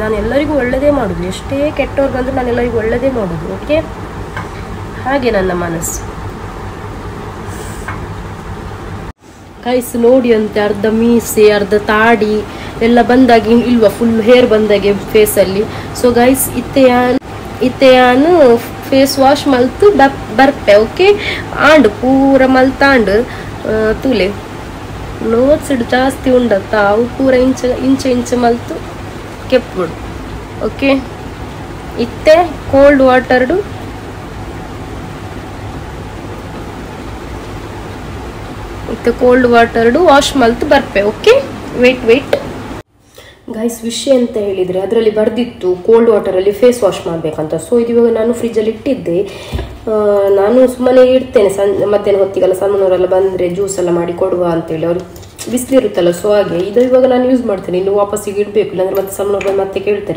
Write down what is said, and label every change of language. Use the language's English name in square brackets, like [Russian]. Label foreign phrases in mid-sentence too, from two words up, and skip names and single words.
[Kannada] ನಾನು ಎಲ್ಲರಿಗೂ ಒಳ್ಳೆಯದೇ ಮಾಡೋದು, ಎಷ್ಟೇ ಕೆಟ್ಟವ್ರು ಬಂದರೂ ನಾನು ಎಲ್ಲರಿಗೂ ಒಳ್ಳೆಯದೇ ಮಾಡೋದು. ಓಕೆ, ಹಾಗೆ ನನ್ನ ಮನಸ್ಸು. ಗೈಸ್ ನೋಡಿ ಅಂತೆ, ಅರ್ಧ ಮೀಸೆ ಅರ್ಧ ತಾಡಿ ಎಲ್ಲ ಬಂದಾಗಿ ಇಲ್ವಾ, [English] full hair [Kannada] ಬಂದಾಗೆ ಫೇಸಲ್ಲಿ. [English] so guys [Tulu] ಇತ್ತೆ ಯಾನು [English] face wash [Tulu] ಮಲ್ತು ಬರ್ಪೆ. ಓಕೆ, ಆಂಡು ಪೂರ ಮಲ್ತಾಂಡು ತೂಲೆ ನೋಟ್ಸ್ ಜಾಸ್ತಿ ಉಂಡತ್ತ, ಅವು ಪೂರ ಇಂಚ ಮಲ್ತು ಕೆಪ್ಪುಡು. ಓಕೆ, ಇತ್ತೆ [English] cold water [Tulu] ವಾಶ್ ಮಲ್ತು ಬರ್ಪೆ. ಓಕೆ, [English] wait guys, [Kannada] ವಿಷಯ ಅಂತ ಹೇಳಿದರೆ ಅದರಲ್ಲಿ ಬರೆದಿತ್ತು [English] cold water face wash [Kannada] ಮಾಡಬೇಕಂತ. ಸೊ ಇದು ಇವಾಗ ನಾನು ಫ್ರಿಜ್ಜಲ್ಲಿ ಇಟ್ಟಿದ್ದೆ. ನಾನು ಸುಮ್ಮನೆ ಇಡ್ತೇನೆ, ಮಧ್ಯಾಹ್ನ ಹೊತ್ತಿಗೆಲ್ಲ ಸಣ್ಣವರೆಲ್ಲ ಬಂದರೆ ಜ್ಯೂಸ್ ಎಲ್ಲ ಮಾಡಿ ಕೊಡುವ ಅಂತೇಳಿ, ಅವ್ರು ಬಿಸಿಲಿರುತ್ತಲ್ಲ. ಸೊ ಹಾಗೆ ಇದು ಇವಾಗ ನಾನು ಯೂಸ್ ಮಾಡ್ತೇನೆ, ಇನ್ನು ವಾಪಸ್ಸಿಗೆ ಇಡಬೇಕು, ಇಲ್ಲಾಂದರೆ ಮತ್ತೆ ಸಣ್ಣವ್ರು ಮತ್ತೆ ಕೇಳ್ತಾರೆ.